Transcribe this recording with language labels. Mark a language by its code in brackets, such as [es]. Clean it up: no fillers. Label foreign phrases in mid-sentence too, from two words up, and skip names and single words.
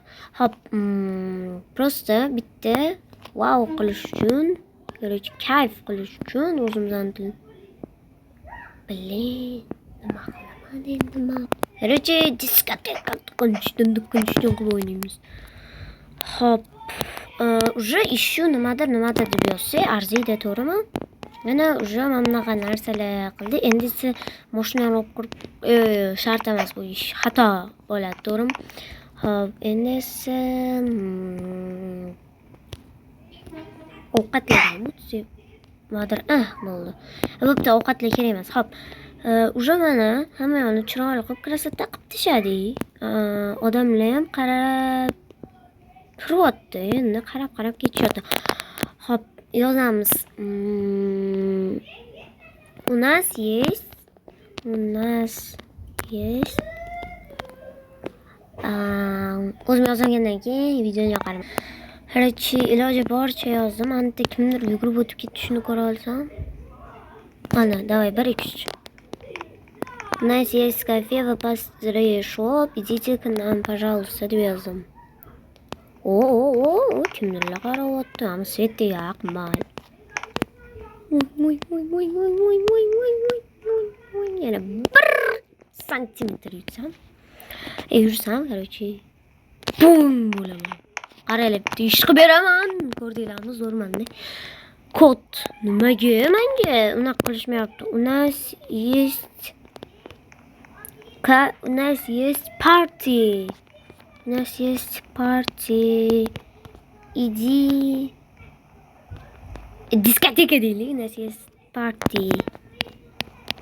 [uz] Hop, prosta bitta wow qilish uchun, kayf qilish uchun o'zimizdan nima qilaman endi diskoteka qilishdan qilib o'ynaymiz. Hop, [ru] уже еще [uz] nimadir deb yozsak arziydi, to'g'rimi? Mana уже mana bunaqa narsalar qildi. Endi esa mashinani olib kirib, shart emas bu ish, xato bo'ladi, to'g'rimi? Hop, endi esa ovqatlarni nimadir, bo'ldi. Bo'pti, ovqatlar kerak emas. Hop, уже mana hamma yoqni chiroyli qilib krasota qilib tashladik. Odamlar ham qarab turyapti, endi qarab ketishyapti. Hop, yozamiz. [ru] У нас есть [uz] o'zim yozgandan keyin videoni yoqarim. Короче, iloji boricha yozdim. Anta kimdir yugurib o'tib ketishini ko'ra olsam. Mana, [ru] давай, 1 2 3. У нас есть кафе в Pastry Shop. Идите к нам, пожалуйста, [uz] deb yozdim. Kimdirlar qarayapti. Ham sveti yoqmay. Voy. Yana 1 santimetr yursam, короче, bum bo'laman. Qaranglar, bitta ish qilib beraman. Ko'rdinglarmi, zo'rman-da. Kod nimaga menga unaqa qilishmayapti? [ru] У нас есть party. [uz] Иди. Diskoteka deylik. [ru] У нас есть party.